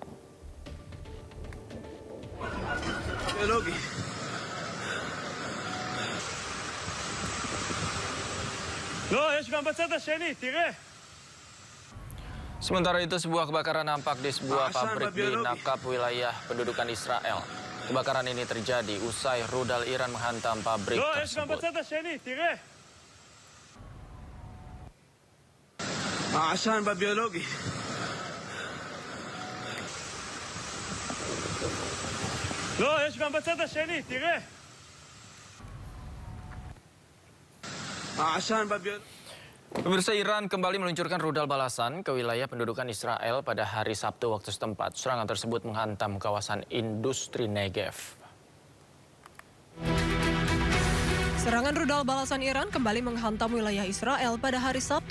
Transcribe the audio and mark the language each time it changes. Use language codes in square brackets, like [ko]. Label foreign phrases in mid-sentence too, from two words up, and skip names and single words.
[id] Sementara itu, sebuah kebakaran nampak di sebuah pabrik di Nakab, wilayah pendudukan Israel. Kebakaran ini terjadi usai rudal Iran menghantam pabrik tersebut. [ar] عشان ببيولوجي [he] לא, יש גם בצד השני, תראה. [ar] عشان ببيولوجي. [id] Pemirsa, Iran kembali meluncurkan rudal balasan ke wilayah pendudukan Israel pada hari Sabtu waktu setempat. Serangan tersebut menghantam kawasan industri Negev. Serangan rudal balasan Iran kembali menghantam wilayah Israel pada hari Sabtu.